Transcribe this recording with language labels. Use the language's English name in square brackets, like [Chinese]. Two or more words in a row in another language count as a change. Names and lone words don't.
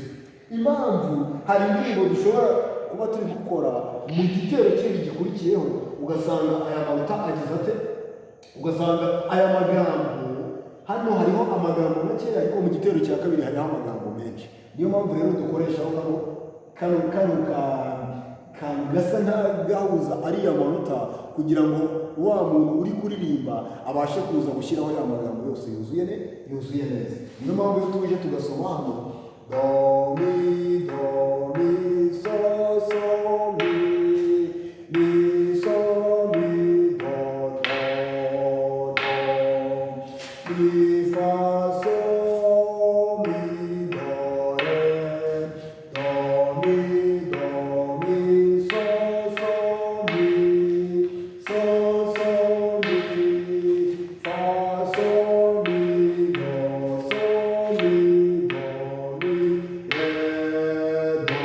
[Kinyarwanda] Impamvu hari indirimbo dushobora kuba turi gukora mu gitero kindi gikurikiyeho, ugasanga aya manota agize ate, ugasanga aya magambo hano hariho amagambo make, ariko mu gitero cya kabiri hariho amagambo menshi. Niyo mpamvu rero dukoreshaho kano kantu gasa nk'agahuza ariya manota, kugira ngo wa muntu uri kuririmba abashe kuza gushyiraho ya magambo yose yuzuye neza. Niyo mpamvu iyo tuje tugasoma hano do mi do mi so so mi mi so mi do do do mi fa so mi do re do mi so so mi so so mi fa so mi do so mi do mi re do.